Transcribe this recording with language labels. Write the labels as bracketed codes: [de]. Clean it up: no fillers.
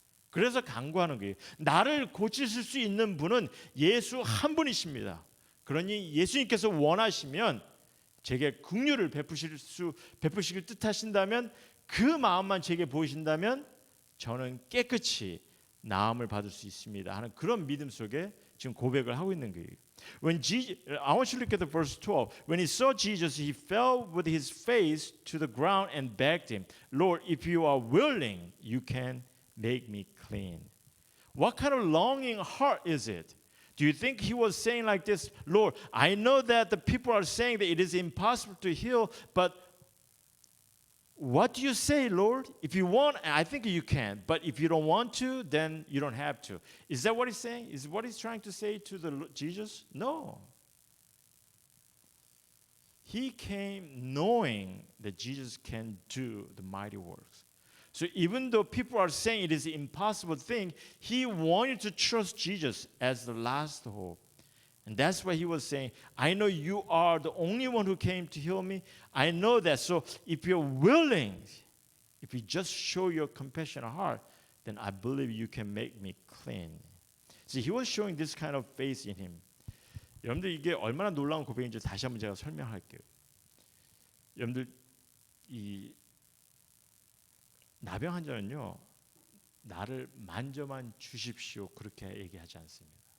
[ko] 그래서 간구하는 거예요. 나를 고치실 수 있는 분은 예수 한 분이십니다. 그러니 예수님께서 원하시면 제게 긍휼을 베푸시길 뜻하신다면 그 마음만 제게 보이신다면 저는 깨끗이 나음을 받을 수 있습니다 하는 그런 믿음 속에 지금 고백을 하고 있는 거예요. [en] I want you to look at the verse 12. When he saw Jesus, he fell with his face to the ground and begged him, Lord, if you are willing, you can make me clean. What kind of longing heart is it? Do you think he was saying like this, Lord, I know that the people are saying that it is impossible to heal, but what do you say, Lord? If you want, I think you can. But if you don't want to, then you don't have to. Is that what he's saying? Is what he's trying to say to Jesus? No. He came knowing that Jesus can do the mighty works. So even though people are saying it is an impossible thing, he wanted to trust Jesus as the last hope. And that's why he was saying, I know you are the only one who came to heal me. I know that. So if you're willing, if you just show your compassionate heart, then I believe you can make me clean. See, he was showing this kind of faith in him. [ko] 여러분들 이게 얼마나 놀라운 고백인지 다시 한번 제가 설명할게요. 여러분들 이 나병 환자는요. 나를 만져만 주십시오. 그렇게 얘기하지 않습니다.